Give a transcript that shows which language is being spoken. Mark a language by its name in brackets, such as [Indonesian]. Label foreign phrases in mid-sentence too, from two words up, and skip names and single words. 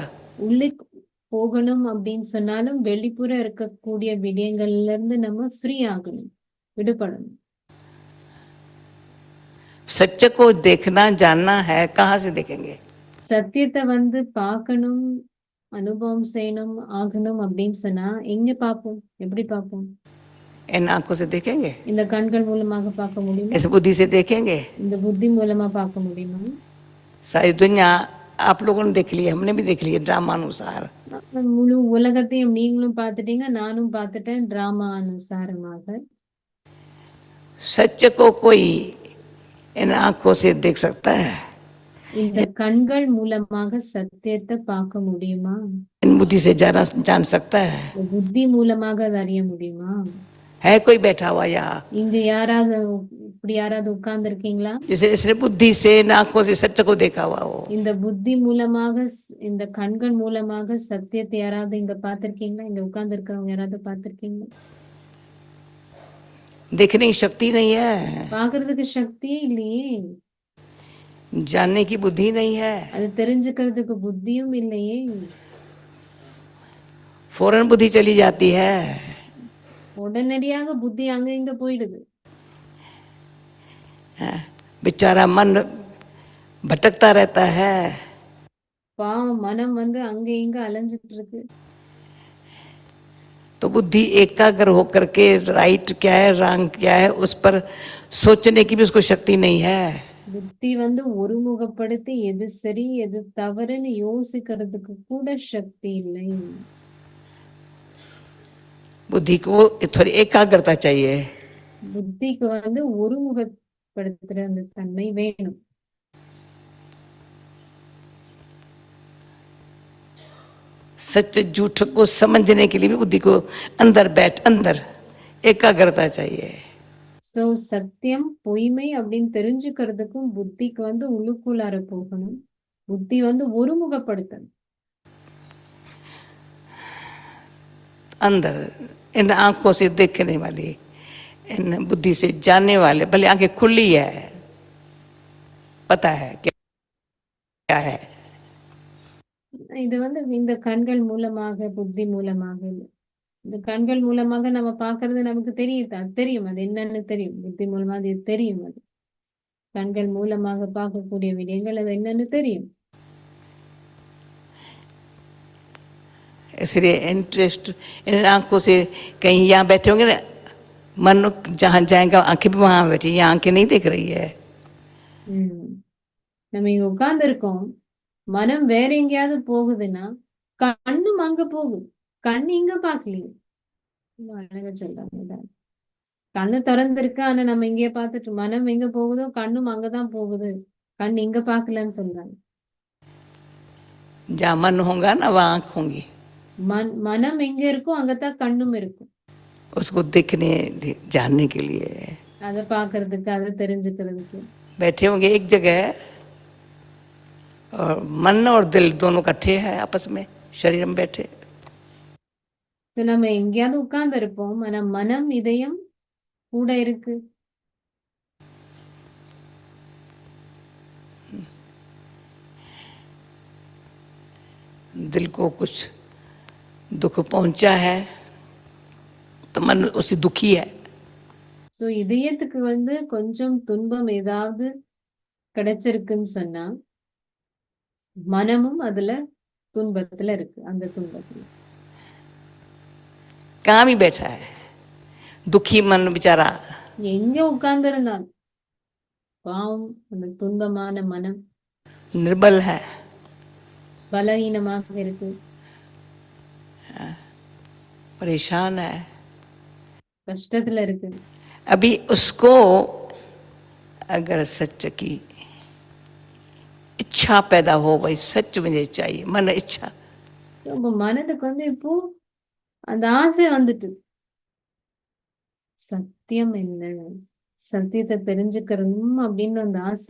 [Tamil] உள்ளே போகணும் அப்படின்னு சொன்னாலும் வெளிப்புற இருக்கக்கூடிய விடயங்கள்ல இருந்து நம்ம ஃப்ரீ ஆகணும், விடுபடணும். [Hindi] सच्च को देखना जानना है, कहाँ से देखेंगे. [Tamil] சத்தியத்தை வந்து பார்க்கணும், அனுபவம் செய்யணும், ஆகணும் அப்படின்னு சொன்னா எங்க பார்ப்போம், எப்படி பார்ப்போம்? [Hindi] इन आंखों से देखेंगे, [Tamil] இந்த கண்கள் மூலமாக பார்க்க முடியுமா? [Hindi] ऐसे बुद्धि से देखेंगे। [Tamil] இந்த புத்தி மூலமா பார்க்க முடியுமா? [Hindi] सारी दुनिया आप लोगों ने देख ली, हमने भी देख लिया ड्रामा अनुसार। [Tamil] முழு உலகத்தையும் நீங்களும் பார்த்துட்டீங்க, நானும் பார்த்துட்டேன் டிராமா அனுசாரமாக. [Hindi] सच को कोई इन आंखों से देख सकता है, [Tamil] இந்த கண்கள் மூலமாக சத்தியத்தை பார்க்க முடியுமா? [Hindi] इन बुद्धि से जान सकता है। [Tamil] இந்த புத்தி மூலமாக அதை அறிய முடியுமா? [Hindi] है कोई बैठा हुआ यहाँ [Tamil] இங்க யாராவது இப்படி யாராவது உட்கார்ந்து இருக்கீங்களா? [Hindi] जिसे इसने बुद्धि से इन आंखों से सच को देखा हुआ हो? [Tamil] இந்த புத்தி மூலமாக இந்த கண்கள் மூலமாக சத்தியத்தை யாராவது இங்க பார்த்திருக்கீங்களா? இங்க உட்கார்ந்து இருக்கிறவங்க யாராவது பார்த்திருக்கீங்களா? [Hindi] देखने की शक्ति नहीं है, [Tamil] பார்க்கிறதுக்கு சக்தியே இல்லையே. [Hindi] जानने की बुद्धि नहीं है, [Tamil] அது தெரிஞ்சுக்கிறதுக்கு புத்தியும் இல்லையே. [Hindi] फौरन बुद्धि चली जाती है। [Tamil] உடனடியாக புத்தி அங்க இங்க போயிடுது. [Hindi] बेचारा मन भटकता रहता है, [Tamil] பாவம் மனம் வந்து அங்க இங்க அலைஞ்சிட்டு இருக்கு. [Hindi] तो बुद्धि एकाग्र होकर के राइट क्या है रॉन्ग क्या है उस पर सोचने की भी उसको शक्ति नहीं है। [Tamil] புத்தி வந்து ஒருமுகப்படுத்தி எது சரி எது தவறுன்னு யோசிக்கிறதுக்கு கூட சக்தி இல்லை. [Hindi] बुद्धि को थोड़ी एकाग्रता चाहिए। [Tamil] புத்திக்கு வந்து ஒருமுகப்படுத்துற அந்த தன்மை வேணும். [Hindi] सच झूठ को समझने के लिए भी बुद्धि को अंदर एकाग्रता चाहिए। [Tamil] சோ சத்தியம் பொய்மை அப்படின்னு தெரிஞ்சுக்கிறதுக்கும் புத்திக்கு வந்து உள்ளுக்குள்ளார போகணும். புத்தி வந்து ஒருமுகப்படுத்தணும். [Hindi] अंदर इन आंखों से देखने वाली, इन बुद्धि से जानने वाले, भले आंखें खुली है, पता है क्या है। [Tamil] இது வந்து இந்த கண்கள் மூலமாக புத்தி மூலமாக இல்லை. இந்த கண்கள் மூலமாக நம்ம பார்க்கறது நமக்கு தெரியும் அது என்னன்னு தெரியும். புத்தி மூலமா அது தெரியும். அது கண்கள் மூலமாக பார்க்கக்கூடிய விடயங்கள் அது என்னன்னு தெரியும். [Hindi] इसलिए इंटरेस्ट इन आंखों से कहीं यहाँ बैठे होंगे ना, मन जहाँ जाएगा आंखें भी वहां बैठी, यहाँ आंखें नहीं देख रही है। [Tamil] நம்ம இங்க உட்கார்ந்து இருக்கோம், மனம் வேற எங்கேயாவது போகுதுன்னா கண்ணும் அங்க போகுது. கண் இங்க பாக்கலையே. அழகா சொல்றாங்க. கண்ணு திறந்திருக்கு, ஆனா நம்ம இங்கே பார்த்துட்டு மனம் எங்க போகுதோ கண்ணும் அங்கதான் போகுது. கண் இங்க பாக்கலன்னு சொல்றாங்க. [Hindi] जहाँ मन होगा ना वहाँ आंख होंगी। [Tamil] மனம் எங்க இருக்கோ அங்கதான் கண்ணும் இருக்கும். [Hindi] उसको देखने जानने के लिए [Tamil] அதை பாக்குறதுக்கு அதை தெரிஞ்சுக்கிறதுக்கு [Hindi] बैठे होंगे एक जगह, और मन और दिल दोनों इकट्ठे हैं आपस में शरीर में बैठे। [Tamil] நம்ம எங்கேயாவது உட்கார்ந்து இருப்போம், ஆனா மனம் இதயம் கூட இருக்கு. [Hindi] दिल को कुछ दुख पहुंचा है तो मन उससे दुखी है। [Tamil] சோ இதயத்துக்கு வந்து கொஞ்சம் துன்பம் ஏதாவது கிடைச்சிருக்குன்னு சொன்னா மனமும் அதுல துன்பத்துல இருக்கு. அந்த துன்பத்துல [Hindi] कहाँ भी बैठा है दुखी मन बेचारा, [Tamil] எங்க உட்கார்ந்து இருந்தாலும் பாவம் அந்த துன்பமான மனம் [Hindi] निर्बल है, [Tamil] பலவீனமாக இருக்கு, [Hindi] परेशान है। [Tamil] கஷ்டத்துல இருக்கு. [Hindi] अभी उसको अगर सच की इच्छा पैदा हो, भाई सच मुझे चाहिए, मन इच्छा, [Tamil] ரொம்ப மனதுக்கு வந்து இப்போ அந்த ஆசை வந்துட்டு சத்தியம் என்ன, சத்தியத்தை தெரிஞ்சுக்கணும் அப்படின்னு அந்த ஆசை.